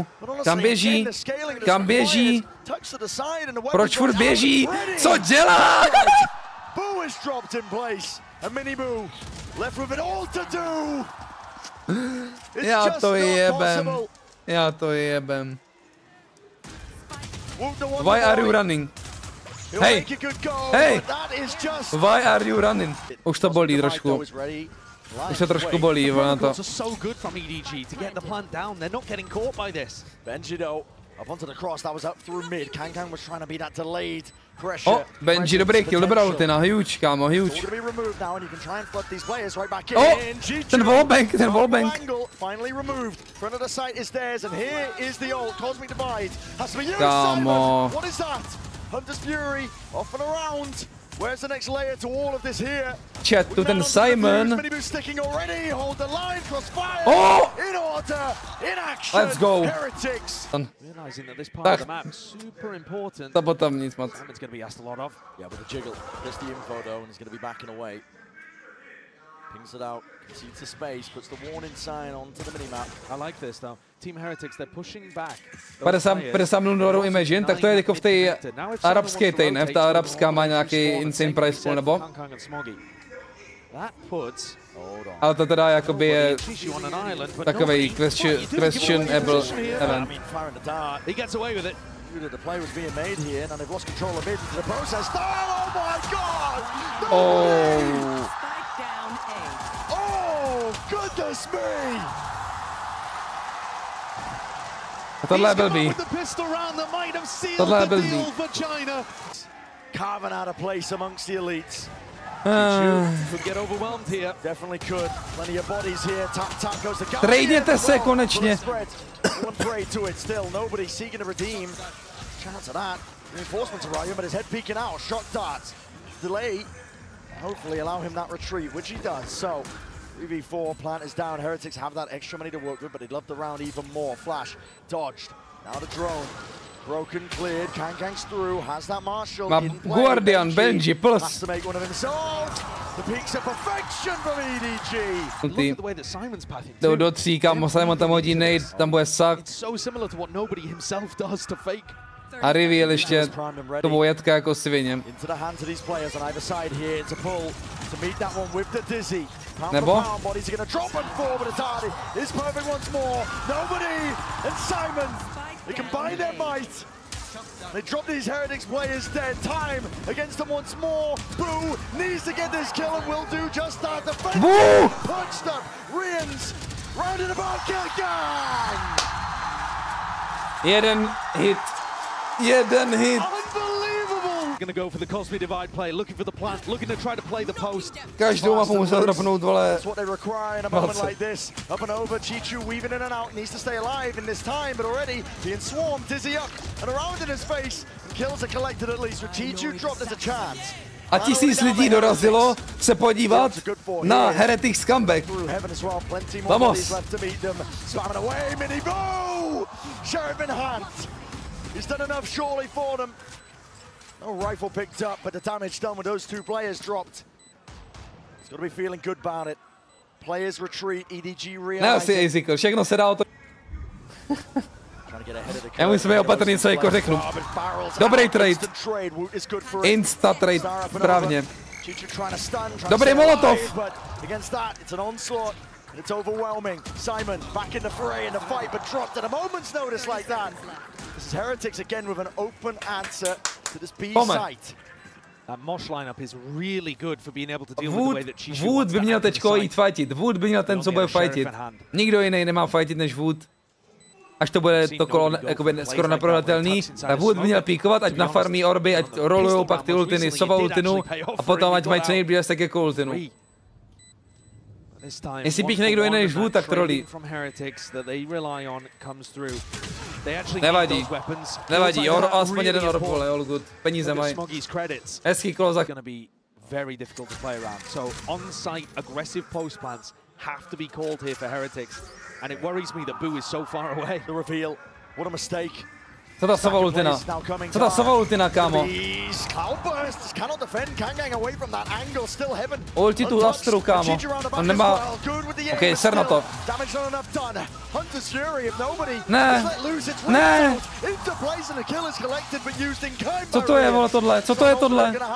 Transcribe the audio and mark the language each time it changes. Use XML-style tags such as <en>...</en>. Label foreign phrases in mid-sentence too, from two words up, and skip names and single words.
<cs>Kam běží? Kam běží? Proč furt běží? Co dělá? Já to jebem. Já to jebem.</cs> <en>Why are you running? Hey! Hey! Why are you running?</en> <cs>Už to bolí trošku. Už to trošku bolí, na to. Oh, Benji, dobrý kill, dobrá ultina, huge, kámo, huge. Oh, ten wallbang, ten wallbang. Kámo.</cs> <en>Where's the next layer to all of this here?</en> <cs>Chat, tu ten Simon. Oh!</cs> <en>Let's go.</en> <cs>Tak. To potom nic moc.</cs> <en>Pings it out, concedes the space, puts the warning sign onto the minimap. I like this though. Team Heretics, they're pushing back.</en> <cs>50 milionů Imagine, tak to je jako v té arabské tej, ne? Ta arabská má nějaký</cs> <en>insane price pool,</en> <cs>nebo? Ale to teda jakoby je takovej</cs> <en>questionable event. The play was being made here, and they've lost control of it into the process. Oh my God! Oh! Oh, goodness me! Tohle je blbý. Tohle je blbý. Carving out a place amongst the elites. Could get overwhelmed here. Definitely could. Plenty of bodies here. Tap goes the guy.</en> <cs>Trejdněte se konečně.</cs> <en>One prey to it still. Nobody seeking to redeem. Chance of that. Reinforcements arriving, but his head peeking out. Shock darts. Delay. Hopefully allow him that retreat, which he does. So 3v4, plant is down. Heretics have that extra money to work with, but they'd love the round even more. Flash dodged. Now the drone. Broken, cleared. Kang's through. Has that Marshall. Guardian, Benji, plus. Has to make one of himself. The peaks of perfection from EDG. Look at the way that Simon's pathing.</en> <cs>Do 3, kámo, Simon tam hodí nade, tam bude sak.</cs> <en>It's so similar to what nobody himself does to fake.</en> <cs>A reveal ještě to vojetka jako svině. Nebo?</cs> <en>They drop these Heretics players dead. Time against them once more. Boo needs to get this kill and will do just that. The Boo! Punched up. Rians rounded about kill gang.</en> <cs>Jeden hit. Jeden hit.</cs> <en>Unbelievable. Gonna go for the Cosby divide play, looking for the plant, looking to try to play the post.</en> <cs>Každou mapu musel dropnout, vole.</cs> <en>That's what they require in a moment like this. Up and over, Chichu weaving in and out, needs to stay alive in this time, but already being swarmed, Dizzy up and around in his face. Kills are collected at least, with Chichu dropped as a chance.</en> <cs>A 1000 lidí dorazilo se podívat na Heretics comeback. Vamos.</cs> <en>He's done enough surely for them. No rifle picked up, but the damage done with those two players dropped. He's got to be feeling good about it. Players retreat, EDG realizing.</en> <cs>Ne, asi všechno se dá o to. Já musím být opatrný, co jako řeknu. Dobrý trade.</cs> <en>Insta trade,</en> <cs>správně. Dobrý molotov.</cs> <en>It's overwhelming. Simon back in the fray in the fight, but dropped at a moment's notice like that. This is Heretics again with an open answer to this B site. That Mosh lineup is really good for being able to deal with the way that she</en> <cs>Wood by měl teďko jít fightit. Wood by měl ten, co bude fightit. Nikdo jiný nemá fightit než Wood. Až to bude to kolo jakoby skoro neprodatelný, tak Wood by měl píkovat, ať nafarmí orby, ať rolujou pak ty ultiny, Sova ultinu a potom ať mají co nejblíž tak jako ultinu. Jestli píchne někdo jiný než Wood, tak trolí. Nevadí. Nevadí, aspoň jeden orb, vole,</cs> <en>all good.</en> <cs>Peníze mají. Hezký klozak.</cs> <en>Very difficult to play around. So on-site aggressive post plants have to be called here for Heretics, and it worries me that Boo is so far away. The reveal, what a mistake.</en> <cs>Co ta Sova ultina? Co ta Sova ultina, kámo? Ulti tu Astru, kámo. On nemá... OK, ser na to. Ne. Ne. Co to je, vole, tohle? Co to je tohle?</cs>